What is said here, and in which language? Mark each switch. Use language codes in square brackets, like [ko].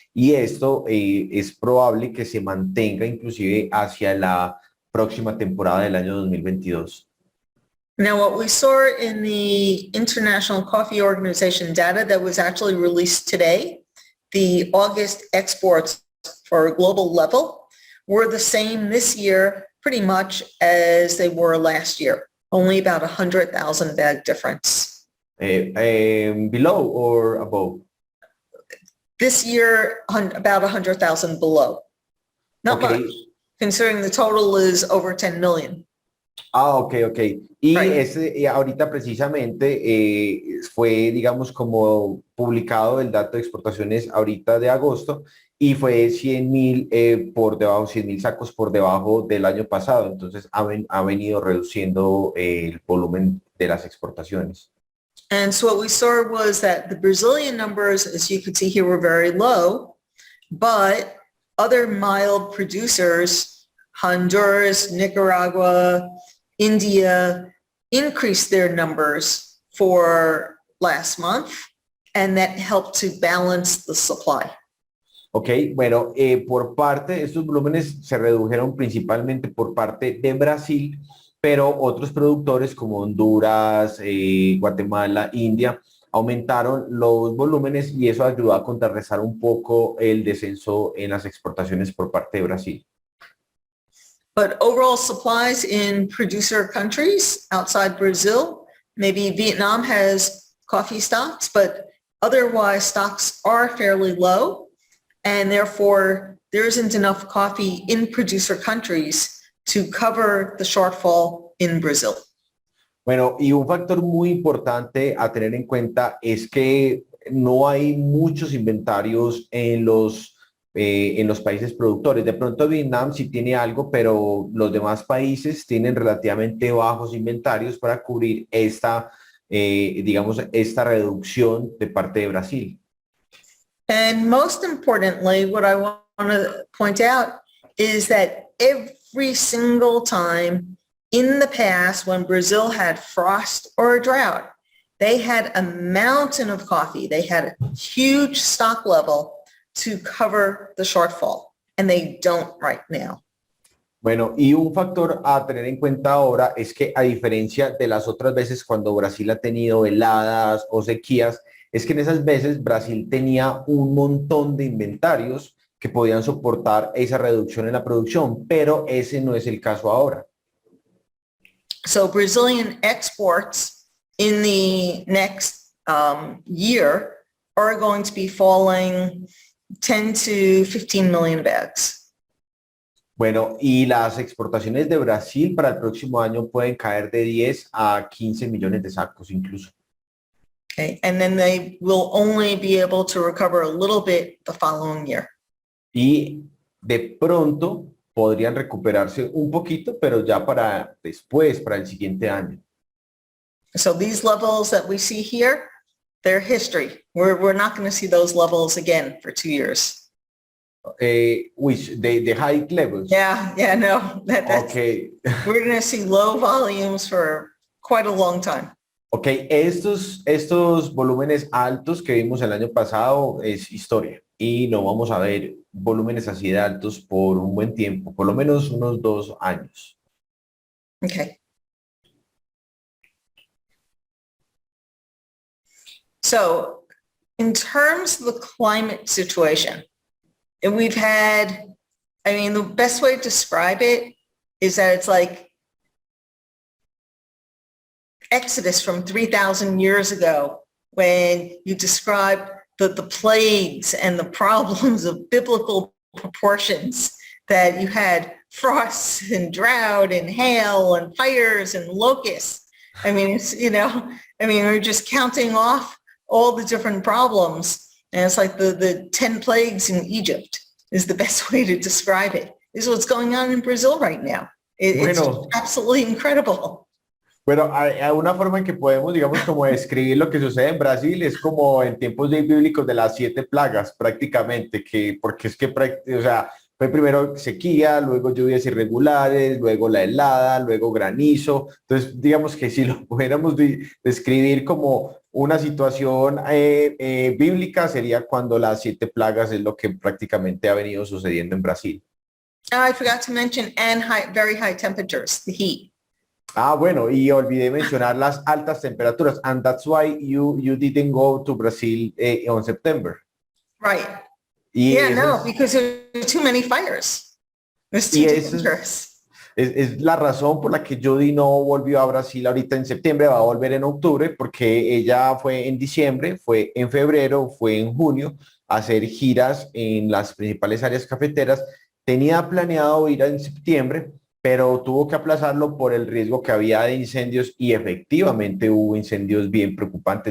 [es] Y esto es probable que se mantenga inclusive hacia la próxima temporada del año 2022. [en] Now, what we saw in the International Coffee Organization data that was actually released today, the August exports for a global level were the same this year pretty much as they were last year, only about 100,000 bag difference. Below or above? This year, about 100,000 below. Not Okay. much, considering the total is over 10 million. [es] Ok. Y [en] Right. [es] ahorita precisamente fue, digamos, como publicado el dato de exportaciones ahorita de agosto y fue 100,000 por debajo, 100,000 sacos por debajo del año pasado. Entonces ha venido reduciendo el volumen de las exportaciones. [en] And so what we saw was that the Brazilian numbers, as you could see here, were very low, but other mild producers, Honduras, Nicaragua, India, increased their numbers for last month, and that helped to balance the supply. [es] Ok, bueno, por parte, estos volúmenes se redujeron principalmente por parte de Brasil, pero otros productores como Honduras, Guatemala, India, aumentaron los volúmenes y eso ayudó a contrarrestar un poco el descenso en las exportaciones por parte de Brasil. [en] But overall supplies in producer countries outside Brazil, maybe Vietnam has coffee stocks, but otherwise stocks are fairly low, and therefore there isn't enough coffee in producer countries to cover the shortfall in Brazil. [es] Bueno, y un factor muy importante a tener en cuenta es que no hay muchos inventarios en los países productores. De pronto Vietnam sí tiene algo, pero los demás países tienen relativamente bajos inventarios para cubrir digamos, esta reducción de parte de Brasil. [en] And most importantly, what I want to point out is that every single time in the past when Brazil had frost or a drought, they had a mountain of coffee. They had a huge stock level to cover the shortfall. and they don't right now. [es] Bueno, y un factor a tener en cuenta ahora es que a diferencia de las otras veces cuando Brasil ha tenido heladas o sequías, es que en esas veces Brasil tenía un montón de inventarios que podían soportar esa reducción en la producción, pero ese no es el caso ahora. [en] So Brazilian exports in the next year are going to be falling 10 to 15 million bags. [es] Bueno, y las exportaciones de Brasil para el próximo año pueden caer de 10 a 15 millones de sacos incluso. [en] Okay, and then they will only be able to recover a little bit the following year. [es] Y de pronto podrían recuperarse un poquito, pero ya para después, para el siguiente año. [en] So these levels that we see here, they're history. We're not going to see those levels again for 2 years. Which the high levels. Yeah, no. That's, Okay. we're going to see low volumes for quite a long time. [es] Ok, estos volúmenes altos que vimos el año pasado es historia y no vamos a ver volúmenes así de altos por un buen tiempo, por lo menos unos 2 años. [en] Okay. So in terms of the climate situation, and we've had, I mean, the best way to describe it is that it's like Exodus from 3,000 years ago, when you describe the plagues and the problems of biblical proportions, that you had frosts and drought and hail and fires and locusts. I mean, it's, we're just counting off all the different problems. And it's like the 10 plagues in Egypt is the best way to describe it. This is what's going on in Brazil right now. It's absolutely incredible. [es] Bueno, hay una forma en que podemos, digamos, como describir lo que sucede en Brasil, es como en tiempos bíblicos de las 7 plagas, prácticamente, porque es que, o sea, fue primero sequía, luego lluvias irregulares, luego la helada, luego granizo. Entonces, digamos que si lo pudiéramos describir como una situación bíblica, sería cuando las 7 plagas es lo que prácticamente ha venido sucediendo en Brasil. [en] I forgot to mention, and very high temperatures, the heat. [es] Ah, bueno, y olvidé mencionar las altas temperaturas, [en] and that's why you didn't go to Brazil on September. Right. Because there are too many fires. It's too dangerous. [es] Es la razón por la que Judy no volvió a Brasil ahorita en septiembre, va a volver en octubre, porque ella fue en diciembre, fue en febrero, fue en junio a hacer giras en las principales áreas cafeteras. Tenía planeado ir en septiembre, pero tuvo que aplazarlo por el riesgo que había de incendios y efectivamente hubo incendios bien preocupantes.